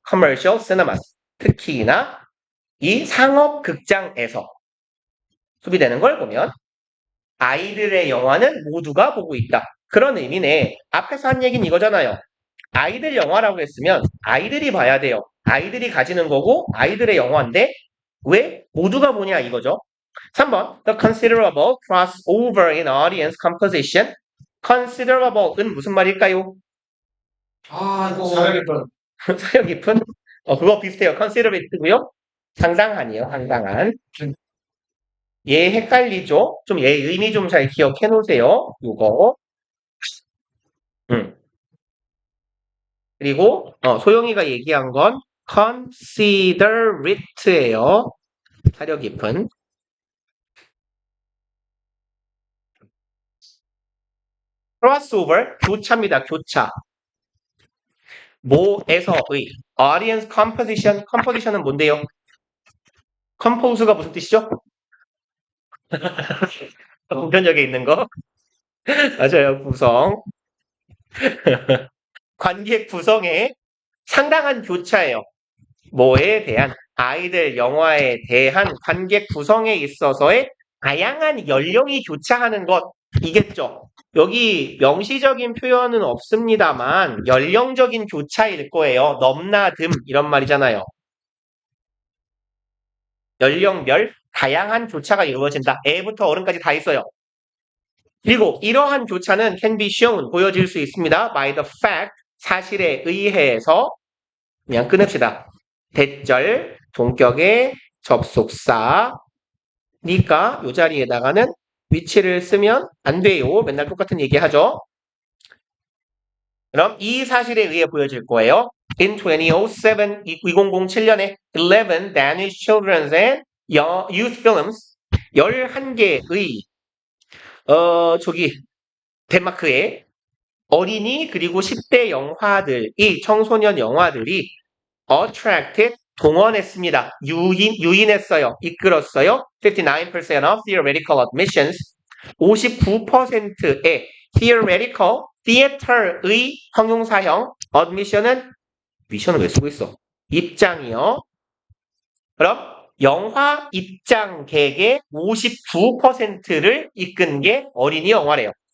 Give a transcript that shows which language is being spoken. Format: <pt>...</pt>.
<en>commercial cinemas,</en> <ko>특히나 이 상업 극장에서 소비되는 걸 보면 아이들의 영화는 모두가 보고 있다. 그런 의미네. 앞에서 한 얘기는 이거잖아요. 아이들 영화라고 했으면 아이들이 봐야 돼요. 아이들이 가지는 거고 아이들의 영화인데 왜 모두가 보냐 이거죠.</ko> <en>3번 The considerable crossover in audience composition.</en> <ko>considerable은 무슨 말일까요? 이거 사회 깊은. 사려 깊은? 그거 비슷해요. considerate고요. 상당한이에요. 상당한. 얘 헷갈리죠? 좀 얘 의미 좀 잘 기억해 놓으세요. 요거. 그리고 소영이가 얘기한 건 considerate예요. 사려 깊은. crossover 교차입니다. 교차.</ko> <en>뭐에서의 audience composition.</en> <ko>composition은 뭔데요? compose가 무슨 뜻이죠? 보편적에 있는 거. 맞아요. 구성. 관객 구성의 상당한 교차예요. 뭐에 대한 아이들 영화에 대한 관객 구성에 있어서의 다양한 연령이 교차하는 것이겠죠. 여기 명시적인 표현은 없습니다만 연령적인 교차일 거예요. 넘나듦 이런 말이잖아요. 연령별 다양한 교차가 이루어진다. 애부터 어른까지 다 있어요. 그리고 이러한 교차는</ko> <en>can be shown,</en> <ko>보여질 수 있습니다.</ko> <en>by the fact,</en> <ko>사실에 의해서. 그냥 끊읍시다. 대절, 동격의 접속사. 니까 이 자리에다가는 위치를 쓰면 안 돼요. 맨날 똑같은 얘기 하죠. 그럼 이 사실에 의해 보여질 거예요. In 2007, 2007년에 11</ko> <en>Danish children's and youth films,</en> <ko>11개의 덴마크의 어린이 그리고 10대 영화들이 청소년 영화들이 attracted 동원했습니다. 유인했어요. 이끌었어요.</ko> <en>59% of theoretical admissions.</en> <ko>59%의 theoretical, theater의 형용사형 admission은 미션을 왜 쓰고 있어? 입장이요. 그럼 영화 입장객의 59%를 이끈 게 어린이 영화래요.</ko>